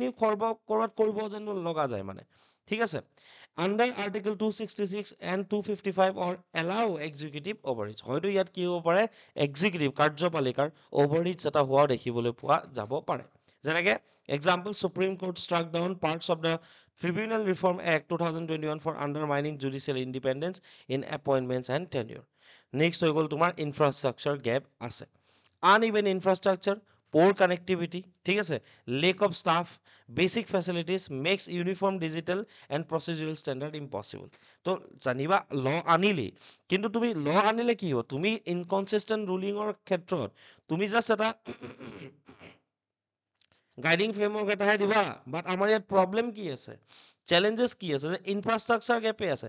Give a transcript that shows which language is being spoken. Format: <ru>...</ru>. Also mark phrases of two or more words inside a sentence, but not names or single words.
<as>ক'ৰবাত কৰিব যেন লগা যায় মানে ঠিক আছে</as> <en>under article 266 and 255 or allow executive overreach</en> <as>হয়তো ইয়াত কি হ'ব পাৰে এক্সিকিউটিভ কাৰ্যপালিকাৰ অভাৰৰিচ এটা হোৱাও দেখিবলৈ পোৱা যাব পাৰে যেনেকৈ</as> <en>example Supreme Court struck down parts of the Tribunal Reform Act 2021 for undermining judicial independence in appointments and tenure. Next</en> <as>হৈ গ'ল তোমাৰ</as> <en>infrastructure gap আছে uneven infrastructure poor connectivity,</en> <as>ঠিক আছে,</as> <en>lack of staff, basic facilities makes uniform digital and procedural standard impossible.</en> <as>তো জানিবা ল আনিলি, কিন্তু তুমি ল আনিলে কি হ'ব, তুমি</as> <en>inconsistent rulingৰ</en> <as>ক্ষেত্ৰত তুমি জাষ্ট এটা</as> <en>guiding framework</en> <as>এটাহে দিবা, বাট আমাৰ ইয়াত প্ৰব্লেম কি আছে, চেলেঞ্জেছ কি আছে, যে</as> <en>infrastructure gapে</en> <as>আছে।</as>